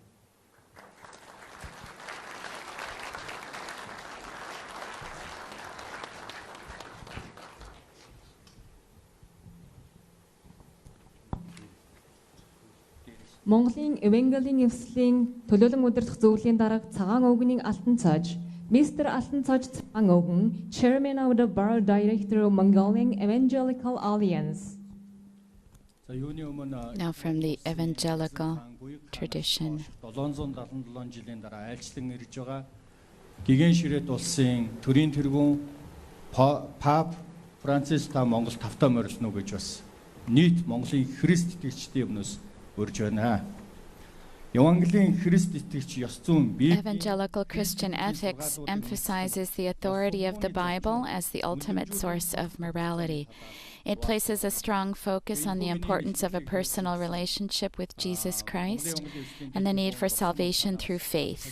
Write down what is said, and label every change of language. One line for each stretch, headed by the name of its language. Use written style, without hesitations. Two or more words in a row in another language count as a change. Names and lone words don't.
Mongolian: Монголын Евангелийн эвслийн төлөөлөн удирдах зөвлөлийн дарга Цагаан Өвгөний Алтан цааж, Mr. Алтан цааж Цагаан Өвгөн,
English: Chairman of the Board Director of Mongolian Evangelical Alliance. Now from the evangelical tradition.
Mongolian: 777 жилийн дараа айлчлан ирж байгаа гигэн ширээт улсын төрийн тэргүүн Пап Францис та Монгол тавтаа морилно гэж бас нийт Монголын Христ итгэгчдийн өмнөөс урьж байна.
English: Evangelical Christian ethics emphasizes the authority of the Bible as the ultimate source of morality. It places a strong focus on the importance of a personal relationship with Jesus Christ and the need for salvation through faith.